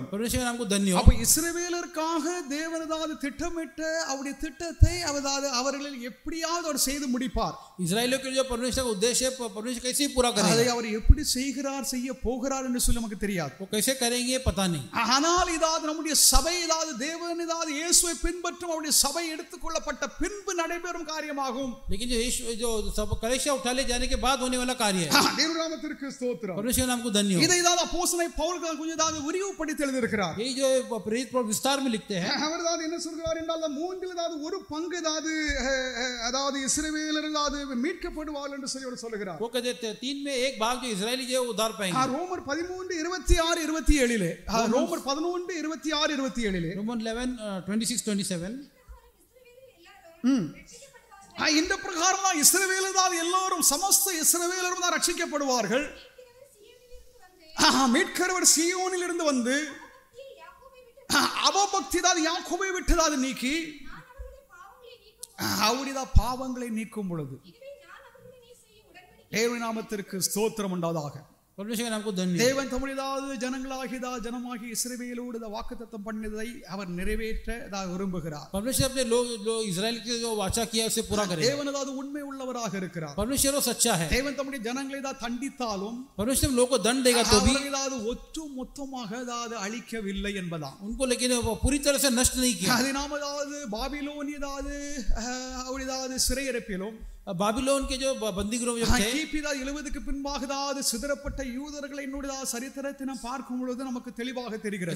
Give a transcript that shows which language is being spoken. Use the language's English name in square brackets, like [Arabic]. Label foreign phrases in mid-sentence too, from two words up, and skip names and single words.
[Hindi] परमेश्वर नाम को धन्य हो. [Tamil] அப்ப இஸ்ரவேலருக்காக தேவன் திட்டமிட்ட அவருடைய திட்டத்தை அவர்கள் எப்படியாவது அவர் செய்து முடிப்பார். [Hindi] इस्राएलियों के जो परमेश्वर का उद्देश्य है परमेश्वर कैसे पूरा करेगा. [Tamil] அதை அவர் எப்படி செய்ய போகிறார் என்று சொல்லி நமக்கு தெரியாது. [Hindi] वो कैसे करेंगे पता नहीं. [Tamil] ஆனால் நம்முடைய சபை தேவன் இயேசுவை பின்பற்றும் அவருடைய சபை எடுத்துக்கொள்ளப்பட்ட பின்பு நடைபெறும் காரியமாகும். [Hindi] लेकिन जो यीशु जो सब कलीसिया उठा ले जाने के बाद होने वाला कार्य है. [Tamil] தேவ நாமத்திற்கு ஸ்தோத்திரம். [Hindi] परमेश्वर नाम को धन्य हो. [Tamil] இதை அப்போஸ்தலனாகிய பவுல் கொஞ்சம் விரிவுபடுத்தி எழுதியிருக்கிறார். [Hindi] ये जो प्रेरित पौल विस्तार में लिखते हैं. [Tamil] அவர் என்ன சொல்கிறார் என்றால் மூன்றில் ஒரு பங்கு இஸ்ரவேலர் மீட்கப்படுவார்கள் என்று சொல்லி சொல்கிறார். [Hindi] वो कहते हैं 3 में 1 भाग जो इस्राएली जो उद्धार पाएंगे. [Tamil] ரோமர் 13:26-27 ரோமர் 11:26-27 [Hindi] रोमन 11:26-27 [Tamil] இந்த பிரகாரம் தான் இஸ்ரவேலர் எல்லாரும் சமஸ்த இஸ்ரவேலரும் தான் ரட்சிக்கப்படுவார்கள். மீட்கிறவர் சீயோனில் இருந்து வந்து அவபக்தி யாக்கோபை விட்டு நீக்கி அவருடைய பாவங்களை நீக்கும் பொழுது தேவ நாமத்திற்கு ஸ்தோத்திரம் உண்டாவதாக. [Hindi] परमेश्वर नाम को धन्य. [Tamil] தேவன் தம்முடைய ஜனமாகி இஸ்ரவேலோடு வாக்குத்தத்தம் பண்ணியதை அவர் நிறைவேற்ற விரும்புகிறார். [Hindi] परमेश्वर अपने लोग जो इस्राएल के जो वाचा किया उसे पूरा करेगा. [Tamil] தேவன் உண்மை உள்ளவராக இருக்கிறார். [Hindi] परमेश्वर वो सच्चा है. [Tamil] தேவன் தம்முடைய ஜனங்களை தண்டித்தாலும் [Hindi] परमेश्वर लोगों को दंड देगा तो भी [Tamil] ஒட்டு மொத்தமாக அழிக்கவில்லை என்பதாம். [Hindi] उनको लेकिन पूरी तरह से नष्ट नहीं किया. [Tamil] அது நாம பாபிலோனிய சிறையிருப்பிலும் [Hindi] बाबिलोन के जो बंदी गृह में थे [Tamil] கிபி 70க்கு பின்பாக சிதறப்பட்ட யூதர்களை சரித்திரத்தை நாம் பார்க்கும் பொழுது நமக்கு தெளிவாக தெரிகிறது.